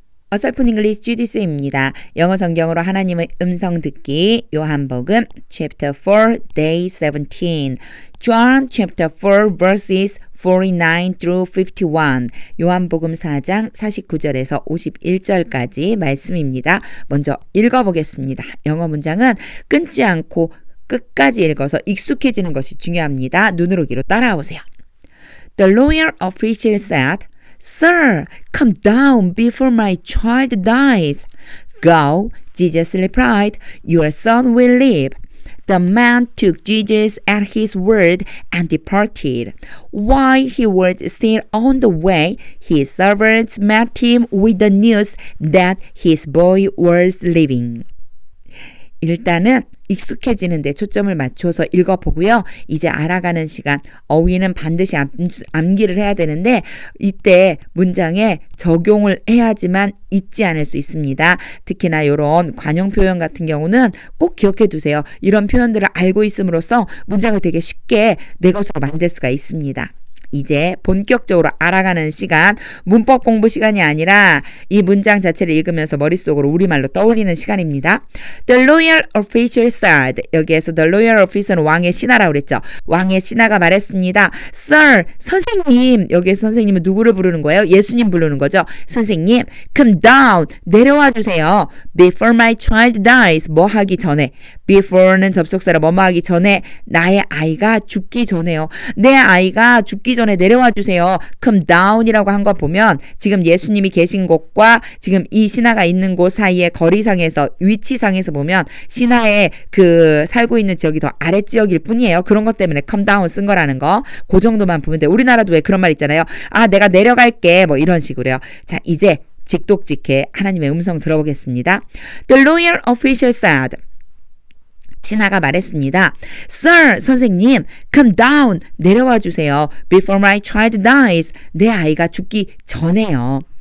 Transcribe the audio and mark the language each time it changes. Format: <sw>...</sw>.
<ko>어설픈 잉글리시 GDC입니다. 영어 성경으로 하나님의 음성 듣기 요한복음 chapter 4 day 17</ko> <en>John chapter 4 verses 49 through 51</en> <ko>요한복음 4장 49절에서 51절까지 말씀입니다. 먼저 읽어보겠습니다. 영어 문장은 끊지 않고 끝까지 읽어서 익숙해지는 것이 중요합니다. 눈으로 귀로 따라오세요.</ko> <en>The lawyer official said, Sir, come down before my child dies. Go, Jesus replied, your son will live. The man took Jesus at his word and departed. While he was still on the way, his servants met him with the news that his boy was living.</en> <ko>일단은 익숙해지는 데 초점을 맞춰서 읽어보고요. 이제 알아가는 시간, 어휘는 반드시 암기를 해야 되는데 이때 문장에 적용을 해야지만 잊지 않을 수 있습니다. 특히나 이런 관용 표현 같은 경우는 꼭 기억해 두세요. 이런 표현들을 알고 있음으로써 문장을 되게 쉽게 내 것으로 만들 수가 있습니다. 이제 본격적으로 알아가는 시간, 문법 공부 시간이 아니라 이 문장 자체를 읽으면서 머릿속으로 우리말로 떠올리는 시간입니다.</ko> <en>The loyal official said.</en> <ko>여기에서 the loyal officer는 왕의 신하라고 그랬죠. 왕의 신하가 말했습니다. Sir, 선생님. 여기에서 선생님은 누구를 부르는 거예요? 예수님 부르는 거죠. 선생님, come down. 내려와 주세요.</ko> <en>Before my child dies.</en> <ko>뭐 하기 전에. Before는 접속사라 뭐뭐 하기 전에 나의 아이가 죽기 전에요. 내 아이가 죽기 전에 내려와 주세요. come down이라고 한 거 보면 지금 예수님이 계신 곳과 지금 이 신하가 있는 곳 사이의 거리상에서 위치상에서 보면 신하의 그 살고 있는 지역이 더 아래 지역일 뿐이에요. 그런 것 때문에 come down 쓴 거라는 거. 그 정도만 보면 돼. 우리나라도 왜 그런 말 있잖아요. 아, 내가 내려갈게. 뭐 이런 식으로요. 자, 이제 직독직해 하나님의 음성 들어보겠습니다.</ko> <en>The loyal official said.</en> <ko>신하가 말했습니다. Sir, 선생님, come down, 내려와 주세요.</ko> <en>Before my child dies,</en> <ko>내 아이가 죽기 전에요.</ko>